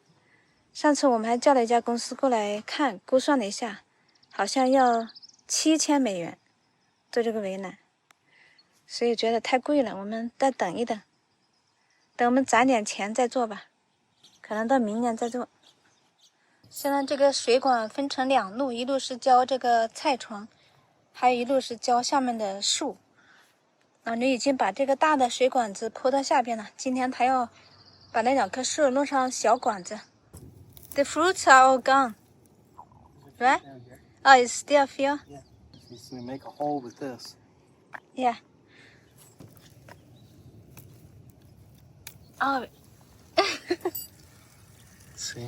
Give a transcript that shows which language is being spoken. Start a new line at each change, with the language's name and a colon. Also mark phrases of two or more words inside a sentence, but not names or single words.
Chinese: 上次我們還叫了一家公司過來看，估算了一下，好像要$7000做這個圍欄，所以覺得太貴了，我們再等一等，等我們攒點錢再做吧，可能到明年再做。現在這個水管分成2路，一路是澆這個菜床，還有一路是澆下面的樹。老牛已經把這個大的水管子鋪到下邊了，今天他要把那2棵樹弄上小管子。
English: The fruits are all gone, right? Oh, it's still feel? Yeah. So we make a hole with this. Yeah. Oh. See?